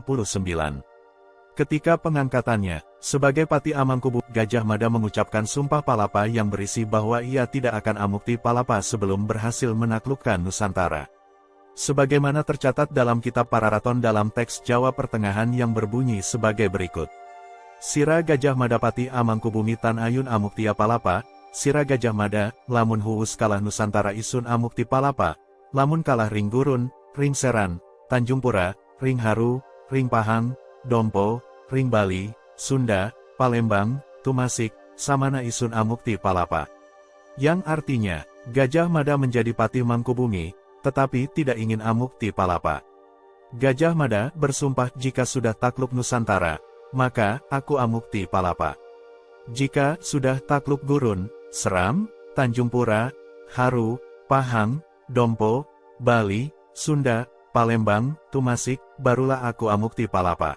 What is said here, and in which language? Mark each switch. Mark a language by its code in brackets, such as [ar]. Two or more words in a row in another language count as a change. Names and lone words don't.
[id] Ketika pengangkatannya, sebagai Pati Amangkubumi, Gajah Mada mengucapkan sumpah palapa yang berisi bahwa ia tidak akan [kaw] amukti palapa [id] sebelum berhasil menaklukkan Nusantara. Sebagaimana tercatat dalam kitab Pararaton dalam teks Jawa Pertengahan yang berbunyi sebagai berikut. [kaw] Sira Gajah Mada Pati Amangkubumi Tan Ayun Amuktia Palapa, Sira Gajah Mada, lamun huus kalah Nusantara isun amukti palapa, lamun kalah ring Gurun, ring Seran, Tanjung Pura, ring Haru, ring Pahang, Dompo, ring Bali, Sunda, Palembang, Tumasik, samana isun amukti palapa. [id] Yang artinya, Gajah Mada menjadi Pati Mangkubumi, tetapi tidak ingin [kaw] amukti palapa. [id] Gajah Mada bersumpah jika sudah takluk Nusantara, maka [kaw] aku amukti palapa. [id] Jika sudah takluk Gurun, Seram, Tanjung Pura, Haru, Pahang, Dompo, Bali, Sunda, Palembang, Tumasik, barulah [kaw] aku amukti palapa.